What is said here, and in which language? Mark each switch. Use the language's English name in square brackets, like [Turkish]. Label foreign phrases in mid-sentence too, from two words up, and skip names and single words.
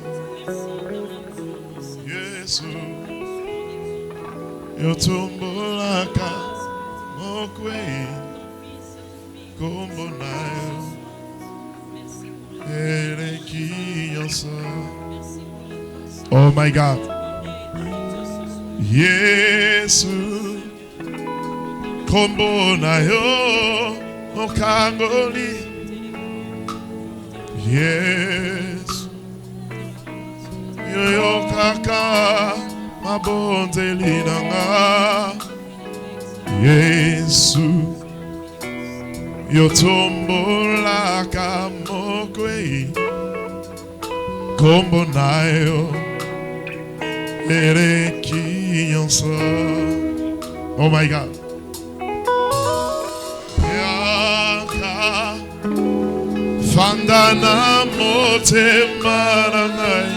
[Lingala] Yesu. Yotumbolaka mokwei kombonayo erekiyoso. [English] Oh my God. [Lingala] Yesu kombonayo mokangoli. Yesu yoyo kaka mabonzeli nanga. Yesu yotombolaka mokwei kombonayo erekiyoso. [English] Oh my God. [Lingala] Yaka fandana motema nangai.